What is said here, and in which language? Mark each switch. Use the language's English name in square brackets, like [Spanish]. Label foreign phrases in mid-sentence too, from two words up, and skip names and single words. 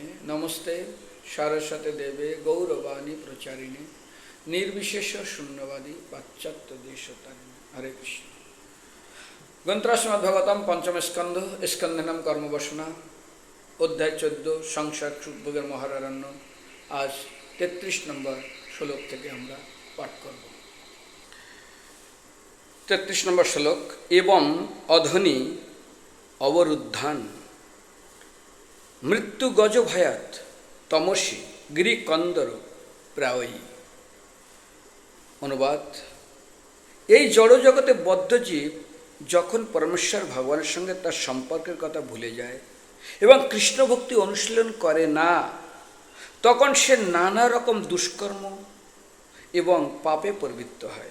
[Sanskrit] नमस्ते सारस्वते देवे गौरवाणी प्रचारिणे निर्विशेष शून्यवादी पाश्चात्य देशतारिणे। हरे कृष्ण। [Bangla] গ্রন্থরাজ পঞ্চম স্কন্ধ স্কন্ধনম কর্মবসনা অধ্যায় 14 সংসার সুখভোগের মহারণ্য। আজ 33 নম্বর শ্লোক থেকে আমরা পাঠ করব। 33 নম্বর শ্লোক। [Sanskrit] एवं अधनी अवरुद्धान मृत्यु गज भयात तमसी गिरिकंदर प्रायी। [Bangla] अनुवाद। এই জড় জগতে বদ্ধ জীব যখন পরমেশ্বর ভগবানের সঙ্গে তার সম্পর্কের কথা ভুলে যায় এবং কৃষ্ণ ভক্তি অনুশীলন করে না, তখন সে নানা রকম দুষ্কর্ম এবং পাপে প্রবৃত্ত হয়।